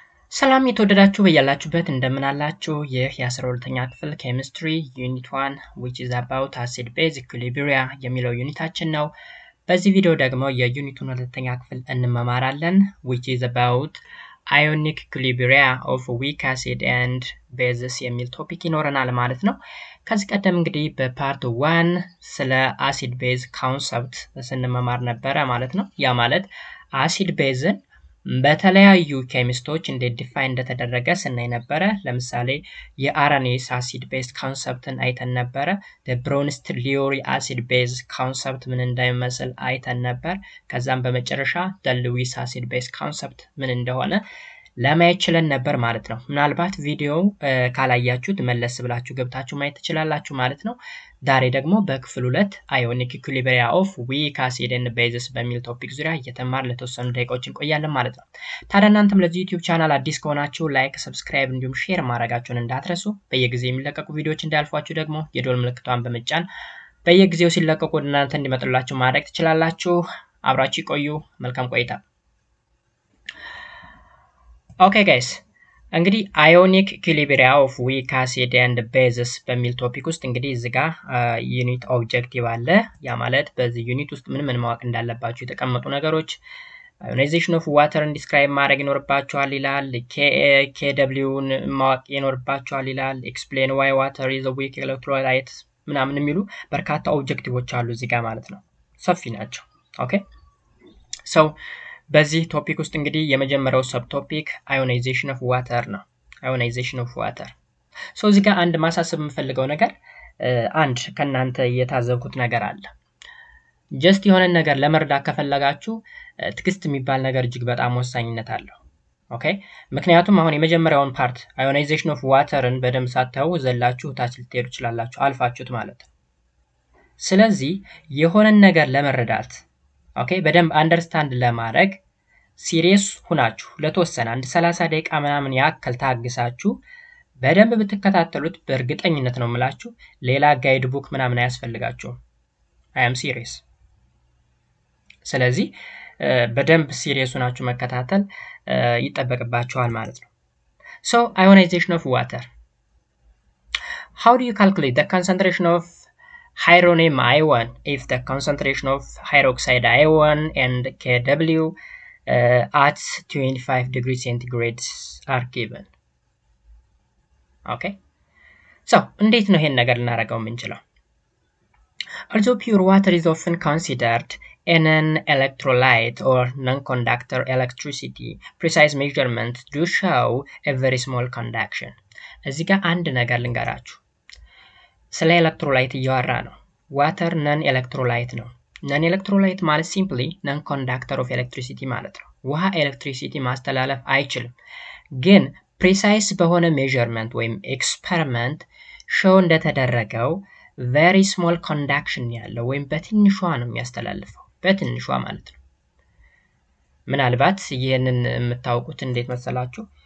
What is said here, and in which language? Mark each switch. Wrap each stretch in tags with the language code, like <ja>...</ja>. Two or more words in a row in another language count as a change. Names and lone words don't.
<am>ሰላም የተወደዳችሁ በያላችሁበት እንደምን አላችሁ? ይህ የ12ኛ ክፍል ኬሚስትሪ ዩኒት 1</am> <en>which is about acid base equilibria</en> <am>የሚለው ዩኒታችን ነው። በዚህ ቪዲዮ ደግሞ የዩኒቱን ሁለተኛ ክፍል እንመማራለን</am> <en>which is about Ionic Equilibria of weak acid and bases</en> <am>የሚል ቶፒክ ይኖረናል ማለት ነው። ከዚህ ቀደም እንግዲህ በፓርት 1 ስለ</am> <en>acid base concept</en> <am>ስንመማር ነበረ ማለት ነው። ያ ማለት</am> <en>acid base</en> <am>በተለያዩ ኬሚስቶች እንዴት ዲፋይን እንደተደረገ ስናይ ነበረ። ለምሳሌ የአራኔስ</am> <en>acid base</en> <am>ኮንሰፕትን አይተን ነበረ። ብሮንስቲሊዮሪ</am> <en>acid base concept</en> <am>ምን እንደሚመስል አይተን ነበር። ከዛም በመጨረሻ ሉዊስ</am> <en>acid base concept</en> <am>ምን እንደሆነ ለማየት ችለን ነበር ማለት ነው። ምናልባት ቪዲዮ ካላያችሁት መለስ ብላችሁ ገብታችሁ ማየት ትችላላችሁ ማለት ነው። ዛሬ ደግሞ በክፍል 2</am> <en>Ionic Equilibria of weak acid and bases</en> <am>በሚል ቶፒክ ዙሪያ እየተማር ለተወሰኑ ደቂቃዎች እንቆያለን ማለት ነው። ታዲያ እናንተም ለዚህ ዩቲዩብ ቻናል አዲስ ከሆናችሁ</am> <en>like, subscribe</en> <am>እንዲሁም ሼር ማድረጋችሁን እንዳትረሱ። በየጊዜው የሚለቀቁ ቪዲዮዎች እንዳያልፏችሁ ደግሞ የደወል ምልክቷን በመጫን በየጊዜው ሲለቀቁ ወደ እናንተ እንዲመጡላችሁ ማድረግ ትችላላችሁ። አብራችሁ ቆዩ። መልካም ቆይታ።</am> <en>Okay guys,</en> <am>እንግዲህ</am> <en>Ionic Equilibria of weak acid and bases</en> <am>በሚል ቶፒክ ውስጥ እንግዲህ እዚህ ጋር</am> <en>unit objective</en> <am>አለ። ያ ማለት በዚህ ዩኒት ውስጥ ምን ማወቅ እንዳለባችሁ የተቀመጡ ነገሮች</am> <en>ionization of water</en> <am>ዲስክራይብ ማድረግ ይኖርባችኋል ይላል። KWን ማወቅ ይኖርባችኋል ይላል።</am> <en>explain why water is a weak electrolyte</en> <am>ምናምን የሚሉ በርካታ ኦብጀክቲቮች አሉ እዚህ ጋር ማለት ነው። ሰፊ ናቸው።</am> <en>okay so</en> <am>በዚህ ቶፒክ ውስጥ እንግዲህ የመጀመሪያው</am> <en>sub topic</en> <am>ionization</am> <en>of water</en> <am>ነው።</am> <en>ionization of water so</en> <am>እዚህ ጋር አንድ ማሳሰብ የምፈልገው ነገር አንድ ከናንተ የታዘብኩት ነገር አለ። ጀስት የሆነ ነገር ለመርዳት ከፈለጋችሁ ትግስት የሚባል ነገር እጅግ በጣም ወሳኝነት አለው። ኦኬ ምክንያቱም አሁን የመጀመሪያውን ፓርት</am> <en>ionization of waterን</en> <am>በደንብ ሳታዩ ዘላችሁ ታች ልትሄዱ ይችላልላችሁ አልፋችሁት ማለት ነው። ስለዚህ የሆነ ነገር ለመረዳት ኦኬ በደንብ አንደርስታንድ ለማድረግ ሲሪየስ ሁናችሁ ለተወሰነ አንድ 30 ደቂቃ ምናምን ያክል ታግሳችሁ በደንብ ብትከታተሉት በእርግጠኝነት ነው የምላችሁ ሌላ ጋይድ ቡክ ምናምን አያስፈልጋችሁም።</am> <en>I am serious።</en> <am>ስለዚህ በደንብ ሲሪየስ ሁናችሁ መከታተል ይጠበቅባችኋል ማለት ነው።</am> <en>So ionization of water. How do you calculate the concentration of hydronium ion if the concentration of hydroxide ion and Kw at 25 degrees centigrade are given? Okay. So,</en> <am>እንዴት ነው ይሄን ነገር ልናደርገው የምንችለው?</am> <en>Although pure water is often considered an electrolyte or non-conductor electricity, precise measurements do show a very small conduction.</en> <am>እዚህ ጋር አንድ ነገር ልንገራችሁ። ስለ ኤሌክትሮላይት እያወራ ነው።</am> <en>water non electrolyte</en> <am>ነው።</am> <en>non electrolyte</en> <am>ማለት</am> <en>simply non conductor of electricity</en> <am>ማለት ነው። ውሃ ኤሌክትሪሲቲ ማስተላለፍ አይችልም። ግን ፕሪሳይስ በሆነ ሜዠርመንት ወይም ኤክስፐሪመንት ሾው እንደተደረገው</am> <en>very small conduction</en> <am>ያለው ወይም በትንሿ ነው የሚያስተላልፈው። በትንሿ ማለት ነው። ምናልባት ይሄንን የምታውቁት እንዴት መሰላችሁ?</am>